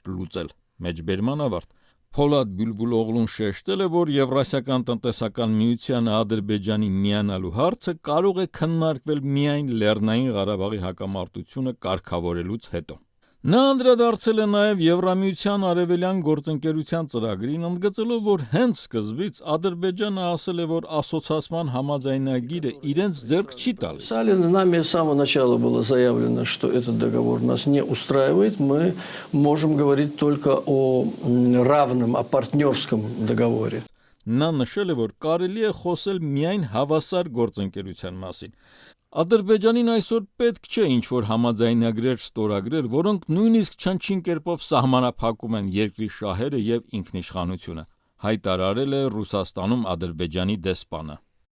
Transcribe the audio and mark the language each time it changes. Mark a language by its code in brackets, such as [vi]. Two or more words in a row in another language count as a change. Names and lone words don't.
[hy] լուծել։ Մեջբերման ավարտ։ Փոլադ Բյուլբուլօղլուն շեշտել է, որ Եվրասիական տնտեսական միությանը Ադրբեջանի միանալու հարցը կարող է քննարկվել միայն Լեռնային Ղարաբաղի հակամարտությունը կարգավորելուց հետո։ Նա անդրադարձել է նաև Եվրամիության արևելյան գործընկերության ծրագրին, ընդգծելով, որ հենց սկզբից Ադրբեջանը ասել է, որ ասոցիացման համաձայնագիրը իրենց ձեռք չի տալիս։ [ru] Нами с самого начала было заявлено, что этот договор нас не устраивает. Мы можем говорить только о равном, о партнерском договоре. [hy] Նա նշել է, որ կարելի է խոսել միայն հավասար գործընկերության մասին։ Ադրբեջանին այսօր պետք չէ ինչ-որ համաձայնագրեր ստորագրել, որոնք նույնիսկ չնչին կերպով սահմանափակում են երկրի շահերը և ինքնիշխանությունը, հայտարարել է Ռուսաստանում Ադրբեջանի դեսպանը։